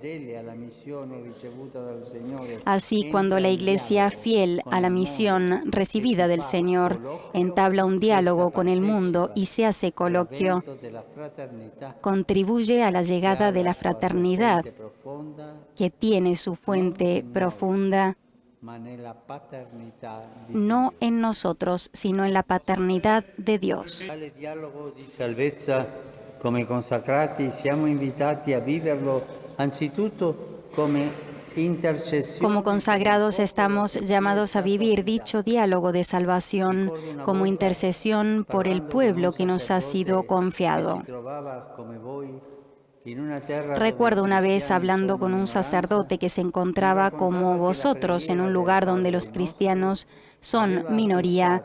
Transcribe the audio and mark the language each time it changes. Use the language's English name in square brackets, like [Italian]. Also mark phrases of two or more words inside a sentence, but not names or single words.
[Spanish] Así, cuando la Iglesia, fiel a la misión recibida del Señor, entabla un diálogo con el mundo y se hace coloquio, contribuye a la llegada de la fraternidad, que tiene su fuente profunda no en nosotros, sino en la paternidad de Dios. [Italian] Come consacrati siamo invitati a viverlo anzitutto come intercessione. [Spanish] Como consagrados estamos llamados a vivir dicho diálogo de salvación como intercesión por el pueblo que nos ha sido confiado. Recuerdo una vez hablando con un sacerdote que se encontraba como vosotros en un lugar donde los cristianos son minoría.